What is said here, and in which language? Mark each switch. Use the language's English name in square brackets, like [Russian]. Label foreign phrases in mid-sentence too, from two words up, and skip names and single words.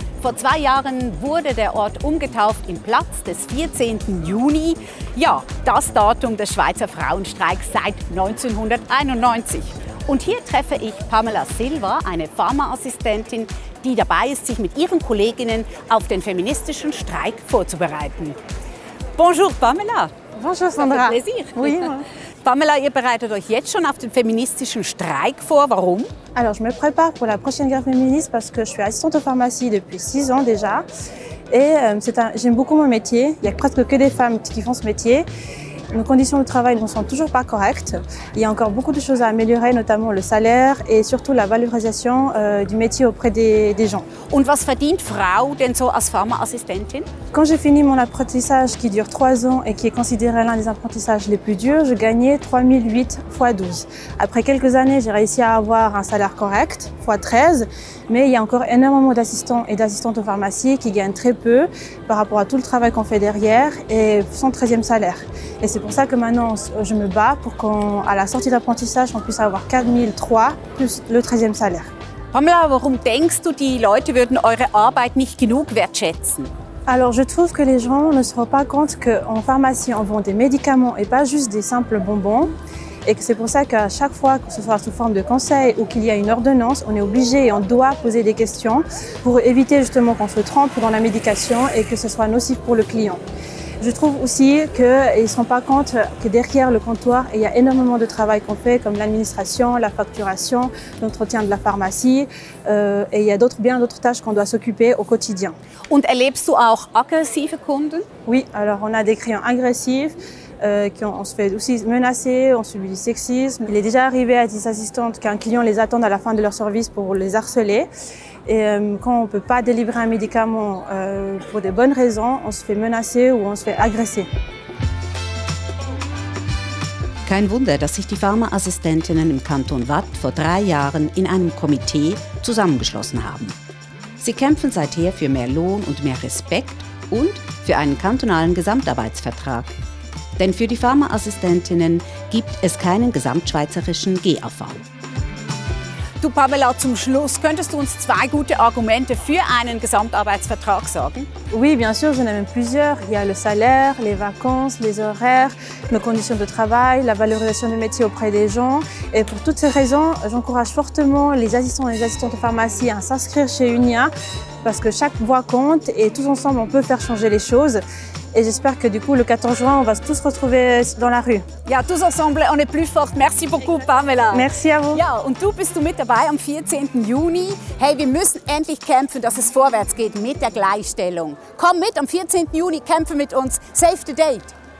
[German] Vor 2 Jahren wurde der Ort umgetauft in Platz des 14. Juni. Ja, das Datum des Schweizer Frauenstreiks seit 1991. Und hier treffe ich Pamela Silva, eine Pharmaassistentin, die dabei ist, sich mit ihren Kolleginnen auf den feministischen Streik vorzubereiten. [French] Bonjour Pamela. Bonjour Sandra. Plaisir. Oui. [German] Pamela, ihr bereitet euch jetzt schon auf den feministischen Streik vor. Warum? [French] Alors, je me prépare pour la prochaine grève féministe parce que je suis assistante en pharmacie depuis 6 ans déjà. Et j'aime beaucoup mon métier. Il n'y a presque que des femmes qui font ce métier. Nos conditions de travail ne sont toujours pas correctes. Il y a encore beaucoup de choses à améliorer, notamment le salaire et surtout la valorisation du métier auprès des gens. [German] Und was verdient Frau denn so als Pharmaassistentin? [French] Quand j'ai fini mon apprentissage qui dure 3 ans et qui est considéré l'un des apprentissages les plus durs, je gagnais 3008 x 12. Après quelques années, j'ai réussi à avoir un salaire correct, x 13, mais il y a encore énormément d'assistants et d'assistantes en pharmacie qui gagnent très peu par rapport à tout le travail qu'on fait derrière et sans 13e salaire. Et c'est pour ça que maintenant, je me bats pour qu'à la sortie d'apprentissage, on puisse avoir 4003 plus le 13e salaire. [German] Pamela, warum denkst du, die Leute würden eure Arbeit nicht genug wertschätzen? [French] Alors, je trouve que les gens ne se rendent pas compte qu'en pharmacie, on vend des médicaments et pas juste des simples bonbons. Et que c'est pour ça qu'à chaque fois, que ce soit sous forme de conseil ou qu'il y a une ordonnance, on est obligé et on doit poser des questions pour éviter justement qu'on se trompe dans la médication et que ce soit nocif pour le client. Je trouve aussi qu'ils ne se rendent pas compte que derrière le comptoir, il y a énormément de travail qu'on fait, comme l'administration, la facturation, l'entretien de la pharmacie, et il y a bien d'autres tâches qu'on doit s'occuper au quotidien. [German] Und erlebst du auch aggressive Kunden? [French] Oui, alors on a des clients agressifs, on se fait aussi menacer, on subit du sexisme. Il est déjà arrivé à des assistantes qu'un client les attende à la fin de leur service pour les harceler. Et quand on ne peut pas délivrer un médicament pour des bonnes raisons, on se fait menacer ou on se fait agresser. [German] Kein Wunder, dass sich die Pharmaassistentinnen im Kanton Waadt vor 3 Jahren in einem Komitee zusammengeschlossen haben. Sie kämpfen seither für mehr Lohn und mehr Respekt und für einen kantonalen Gesamtarbeitsvertrag. Denn für die Pharmaassistentinnen gibt es keinen gesamtschweizerischen GAV. Du Pamela, zum Schluss, könntest du uns 2 gute Argumente für einen Gesamtarbeitsvertrag sagen? [French] Oui, bien sûr, j'en ai même plusieurs. Il y a le salaire, les vacances, les horaires, nos conditions de travail, la valorisation du métier auprès des gens. Et pour toutes ces raisons, j'encourage fortement les assistants et les assistantes de pharmacie à s'inscrire chez UNIA parce que chaque voix compte et tous ensemble, on peut faire changer les choses. Et j'espère que du coup, le 14 juin, on va tous se retrouver dans la rue. Ja, tous ensemble, on est plus fort. Merci beaucoup, Pamela. Merci à vous. [German] Ja, und du bist mit dabei am 14. Juni. Hey, wir müssen endlich kämpfen, dass es vorwärts geht mit der Gleichstellung. Komm mit am 14. Juni, kämpfe mit uns. [English] Save the date.